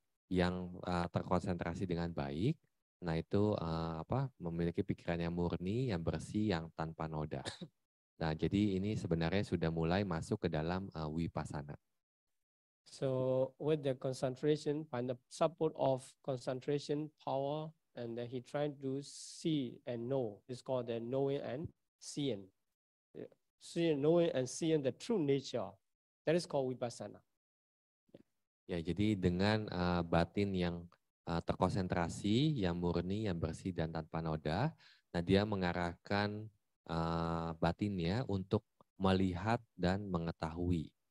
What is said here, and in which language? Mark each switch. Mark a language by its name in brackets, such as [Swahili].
[Indonesian] Yang terkonsentrasi dengan baik, nah itu memiliki pikiran yang murni, yang bersih, yang tanpa noda. Nah, jadi ini sebenarnya sudah mulai masuk ke dalam vipassana. [English] So with the concentration, find the support of concentration power, and then he tried to see and know. It's called the knowing and seeing. Seeing, knowing and seeing the true nature. That is called vipassana. [Indonesian] Ya, jadi dengan batin yang terkonsentrasi, yang murni, yang bersih dan tanpa noda, nah dia mengarahkan batinnya untuk melihat dan mengetahui.